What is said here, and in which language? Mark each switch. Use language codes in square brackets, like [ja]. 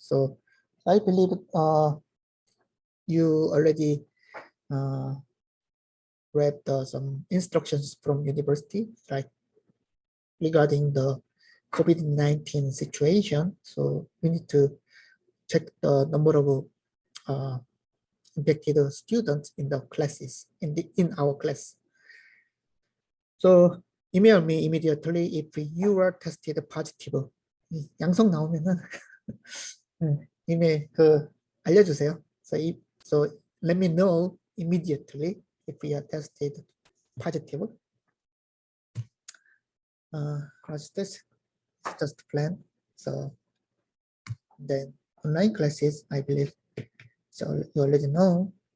[en] So I believe you already read some instructions from university, like regarding the COVID-19 situation. So we need to check the number of infected students in the classes in our class. So email me immediately if you are tested positive. [ko] 양성 나오면은 이메일 알려주세요. [en] So let me know immediately if we are tested positive. What's this? It's just plan. So then online classes, I believe. So you already know.